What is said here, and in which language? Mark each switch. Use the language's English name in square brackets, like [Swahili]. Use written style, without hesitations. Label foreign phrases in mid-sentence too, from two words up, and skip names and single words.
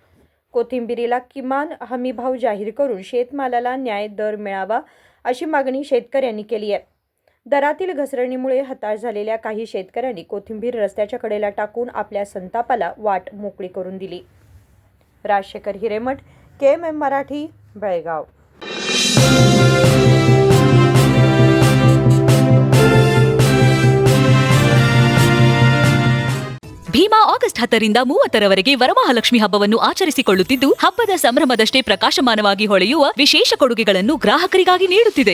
[Marathi] कोथिंबीरीला किमान हमी भाव जाहीर करून शेतमालाला न्याय दर मिळावा अशी मागणी शेतकऱ्यांनी केली आहे। दरातील घसरणीमुळे हताश झालेल्या काही शेतकऱ्यांनी कोथिंबीर रस्त्याच्या कडेला टाकून आपल्या संतापाला वाट मोकळी करून दिली। राजशेखर हिरेमठ, KMM मराठी, बेळगाव। [Kannada] ಭೀಮಾ ಆಗಸ್ಟ್ 10ರಿಂದ 30ರವರೆಗೆ ವರಮಹಾಲಕ್ಷ್ಮಿ ಹಬ್ಬವನ್ನು ಆಚರಿಸಿಕೊಳ್ಳುತ್ತಿದ್ದು, ಹಬ್ಬದ ಸಂಭ್ರಮದಷ್ಟೇ ಪ್ರಕಾಶಮಾನವಾಗಿ ಹೊಳೆಯುವ ವಿಶೇಷ ಕೊಡುಗೆಗಳನ್ನು ಗ್ರಾಹಕರಿಗಾಗಿ ನೀಡುತ್ತಿದೆ।